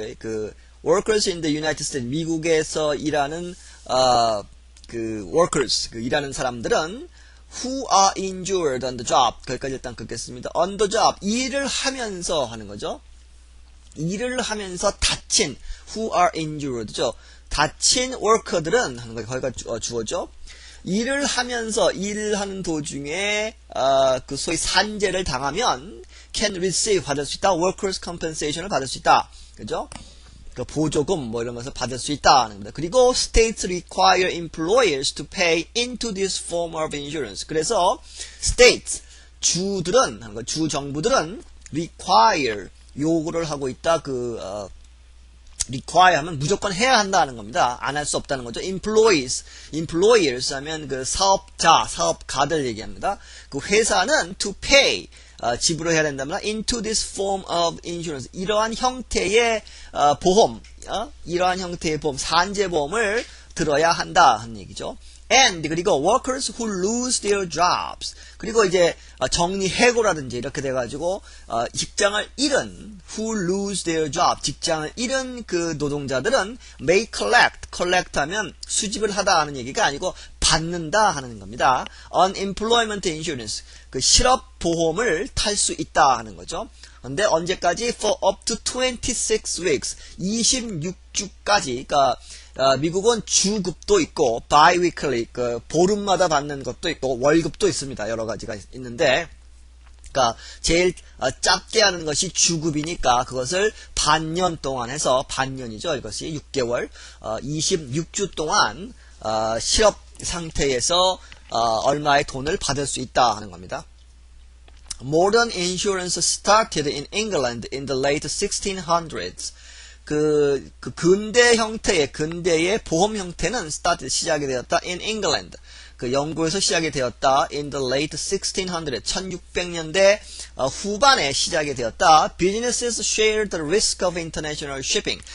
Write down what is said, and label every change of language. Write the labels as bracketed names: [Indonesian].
[English] 그 workers in the United States [Korean] 미국에서 일하는 [English] workers [Korean] 일하는 사람들은 [English] who are injured on the job [Korean] 거기까지 일단 긋겠습니다. [English] on the job [Korean] 일을 하면서 하는 거죠. 일을 하면서 다친 [English] who are injured [Korean] 죠. 다친 워커들은 하는 거 거기가 주어죠. 일을 하면서 일을 하는 도중에 그 소위 산재를 당하면 [English] can receive [Korean] 받을 수 있다. workers compensation을 받을 수 있다. 그죠? 그 보조금 뭐 이런 것을 받을 수 있다 하는 겁니다. 그리고 [English] states require employers to pay into this form of insurance. [Korean] 그래서 states 주들은 하는 거 주 정부들은 require 요구를 하고 있다. require 하면 무조건 해야 한다는 겁니다. 안 할 수 없다는 거죠. employers 하면 그 사업자, 사업가들 얘기합니다. 그 회사는 [English] to pay, [Korean] 지불을 해야 된다면 [English] into this form of insurance, [Korean] 이러한 형태의 보험, 이러한 형태의 보험, 산재보험을 들어야 한다 하는 얘기죠. And 그리고 [English] workers who lose their jobs [Korean] 그리고 이제 정리해고라든지 이렇게 돼가지고 직장을 잃은 [English] who lose their job [Korean] 직장을 잃은 그 노동자들은 [English] may collect [Korean] 하면 수집을 하다 하는 얘기가 아니고 받는다 하는 겁니다. unemployment insurance, 그 실업보험을 탈 수 있다 하는 거죠. 근데 언제까지? [English] for up to 26 weeks, [Korean] 26주까지. 그러니까 미국은 주급도 있고 biweekly, 그 보름마다 받는 것도 있고 월급도 있습니다. 여러 가지가 있는데, 그러니까 제일 작게 하는 것이 주급이니까 그것을 반년 동안 해서, 반년이죠. 이것이 6개월, 26주 동안 실업 상태에서 얼마의 돈을 받을 수 있다 하는 겁니다. [English] Modern insurance started in England in the late 1600s. [Korean] 근대의 보험 형태는 started, 시작이 되었다. [English] in England. [Korean] 그 영국에서 시작이 되었다. [English] in the late 1600s. [Korean] 1600년대 후반에 시작이 되었다. [English] Businesses shared the risk of international shipping.